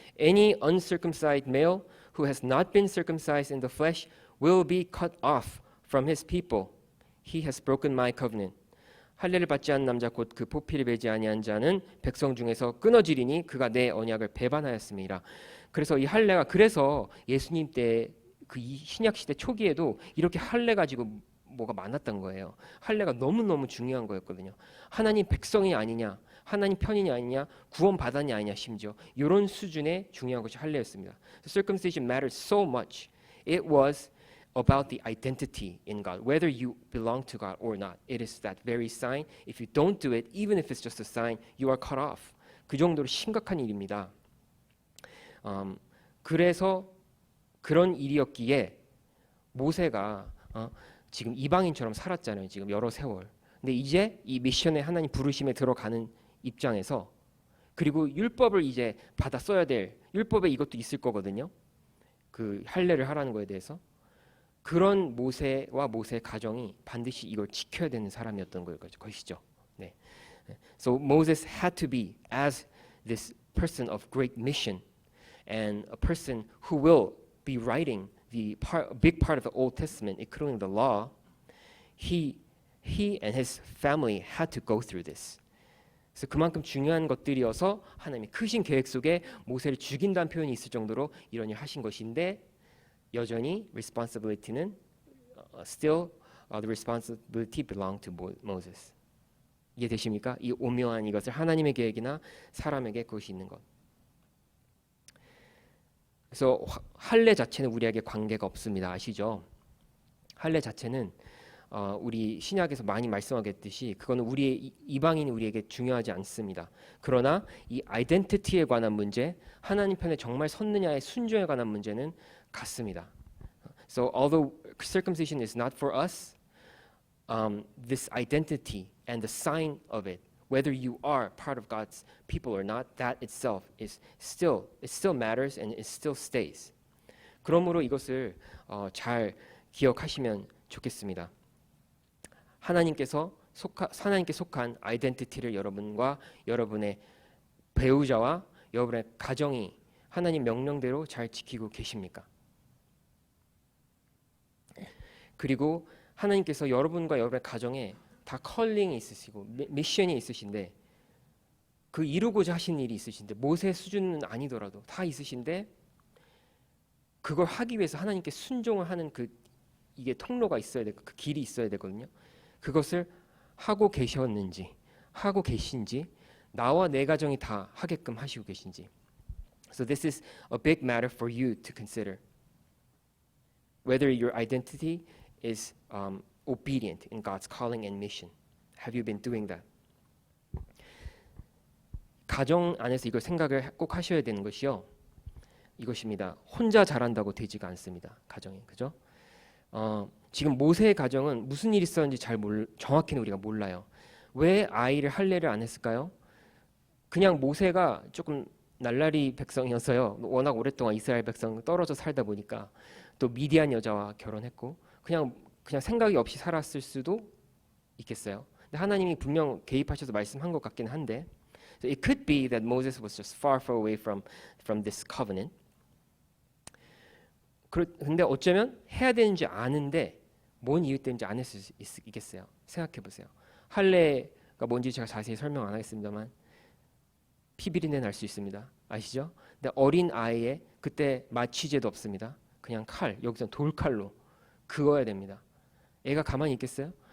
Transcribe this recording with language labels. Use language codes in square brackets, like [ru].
[en] Any uncircumcised male who has not been circumcised in the flesh will be cut off from his people. He has broken my covenant. [ko] 할례를 받지 않은 남자 곧 그 포피를 베지 아니한 자는 백성 중에서 끊어지리니 그가 내 언약을 배반하였음이라. 그래서 이 할례가 그래서 예수님 때 그 신약 시대 초기에도 이렇게 할례 가지고 뭐가 많았던 거예요. 할례가 너무너무 중요한 거였거든요. 하나님 백성이 아니냐, 하나님 편인이 아니냐, 구원 받았냐 아니냐 심지어 이런 수준의 중요한 것이 할례였습니다. [en] So circumcision mattered so much. It was about the identity in God, whether you belong to God or not. It is that very sign. If you don't do it, even if it's just a sign, you are cut off. [ko] 그 정도로 심각한 일입니다. 그래서 그런 일이었기에 모세가 지금 이방인처럼 살았잖아요. 지금 여러 세월. 근데 이제 이 미션에 하나님 부르심에 들어가는 입장에서 그리고 율법을 이제 받아 써야 될 율법에 이것도 있을 거거든요. 그 할례를 하라는 거에 대해서 그런 모세와 모세의 가정이 반드시 이걸 지켜야 되는 사람이었던 것이죠. 네. [en] So Moses had to be as this person of great mission and a person who will be writing a big part of the Old Testament, including the law. He and his family had to go through this. [ko] 그래서 그만큼 중요한 것들이어서 하나님이 크신 계획 속에 모세를 죽인다는 표현이 있을 정도로 이런 일을 하신 것인데 여전히 responsibility는 [en] still the responsibility belonged to Moses. [ko] 이해되십니까? 이 오묘한 이것을 하나님의 계획이나 사람에게 그것이 있는 것. 그래서 할례 자체는 우리에게 관계가 없습니다. 아시죠? 할례 자체는 우리 신약에서 많이 말씀하겠듯이 그거는 우리의 이방인이 우리에게 중요하지 않습니다. 그러나 이 아이덴티티에 관한 문제, 하나님 편에 정말 섰느냐의 순종에 관한 문제는 같습니다. [en] So although circumcision is not for us, this identity and the sign of it, whether you are part of God's people or not, that itself is still it still matters and it still stays. [ko] 그러므로 이것을 잘 기억하시면 좋겠습니다. 하나님께 속한 아이덴티티를 여러분과 여러분의 배우자와 여러분의 가정이 하나님 명령대로 잘 지키고 계십니까? 그리고 하나님께서 여러분과 여러분의 가정에 다 컬링이 있으시고 미션이 있으신데 그 이루고자 하신 일이 있으신데 모세 수준은 아니더라도 다 있으신데 그걸 하기 위해서 하나님께 순종을 하는 이게 통로가 있어야 되고 그 길이 있어야 되거든요. 그것을 하고 계셨는지 하고 계신지 나와 내 가정이 다 하게끔 하시고 계신지. [en] So this is a big matter for you to consider. Whether your identity is obedient in God's calling and mission. Have you been doing that? [ko] 가정 안에서 이걸 생각을 꼭 하셔야 되는 것이요. 이것입니다. 혼자 잘한다고 되지가 않습니다. 가정이. 그죠? 지금 모세의 가정은 무슨 일이 있었는지 정확히는 우리가 몰라요. 왜 아이를 할례를 안 했을까요? 그냥 모세가 조금 날라리 백성이어서요. 워낙 오랫동안 이스라엘 백성 떨어져 살다 보니까 또 미디안 여자와 결혼했고 그냥 생각이 없이 살았을 수도 있겠어요. 근데 하나님이 분명 개입하셔서 말씀한 것 같긴 한데, [en] so it could be that Moses was just far away from this covenant. [ko] 근데 어쩌면 해야 되는지 아는데 뭔 이유 때문인지 안 했을 수 있겠어요. 생각해 보세요. 할례가 뭔지 제가 자세히 설명 안 하겠습니다만 피비린내 날 수 있습니다. 아시죠? 근데 어린 아이의 그때 마취제도 없습니다. 그냥 칼, 여기서 돌칼로 그어야 됩니다. 애가 가만히 있겠어요?